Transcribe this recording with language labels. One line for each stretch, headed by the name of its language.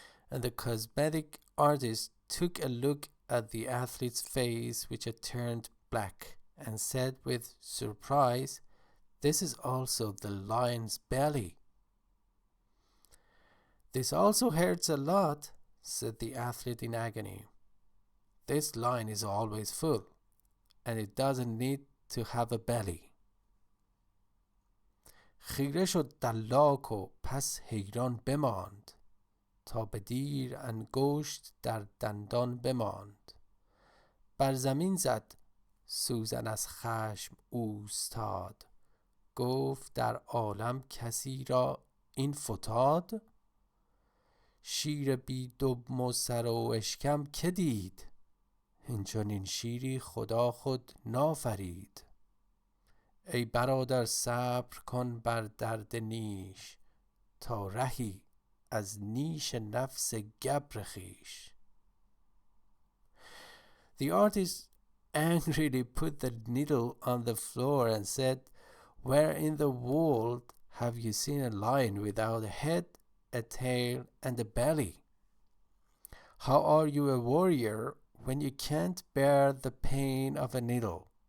English: And the cosmetic artist took a look at the athlete's face, which had turned black, and said with surprise, "This is also the lion's belly." "This also hurts a lot," said the athlete in agony. "This lion is always full, and it doesn't need to have a belly."
Persian: خیره شد دلاک و پس حیران بماند، تا به دیر انگشت در دندان بماند. بر زمین زد سوزن از خشم اوستاد، گفت در عالم کسی را این فتاد؟ شیر بی دم و سر و اشکم که دید؟ اینچنین شیری خدا خود نافرید. ای برادر صبر کن بر درد نیش، تا رهی از نیش نفس گبر خویش.
English: The artist angrily put the needle on the floor and said, "Where in the world have you seen a lion without a head, a tail, and a belly? How are you a warrior when you can't bear the pain of a needle?"